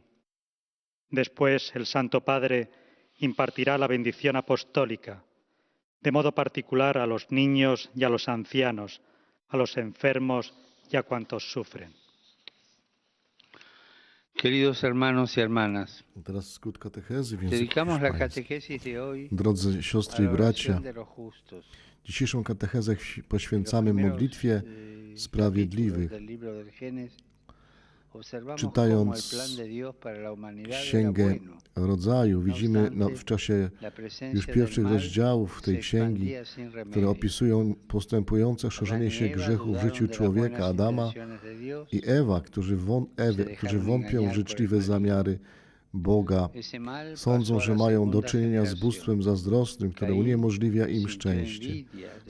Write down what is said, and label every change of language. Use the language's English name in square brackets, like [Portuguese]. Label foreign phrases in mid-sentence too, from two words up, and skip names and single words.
[Spanish] Después el Santo Padre impartirá la bendición apostólica, de modo particular a los niños y a los ancianos, a los enfermos y a cuantos sufren. Queridos hermanos y hermanas, [Polish] Teraz skrót katechezy w języku [Spanish] dedicamos la [Polish] hiszpańskim. [Spanish] catequesis de hoy [Polish] Drodzy [Spanish] a [Polish] siostry [Spanish] la [Polish] i bracia, [Spanish] oración de los justos. [Polish] dzisiejszą katechezę poświęcamy [Spanish] Los [Polish] modlitwie [Spanish] primeros, [Polish] sprawiedliwych. [Spanish] capítulos del libro del Génesis, observamos [Polish] Czytając [Spanish] cómo el plan de Dios para la humanidad era [Polish] Księgę [Spanish] bueno. [Polish] Rodzaju, widzimy w czasie [Spanish] La presencia [Polish] już [Spanish] del [Polish] pierwszych [Spanish] mal [Polish] rozdziałów tej [Spanish] se [Polish] księgi, [Spanish] expandía sin [Polish] które [Spanish] remedio. [Polish] opisują postępujące szerzenie się grzechu w życiu człowieka, Adama i Ewa, którzy wątpią w życzliwe zamiary Boga, sądzą, że mają do czynienia z bóstwem zazdrosnym, które uniemożliwia im szczęście.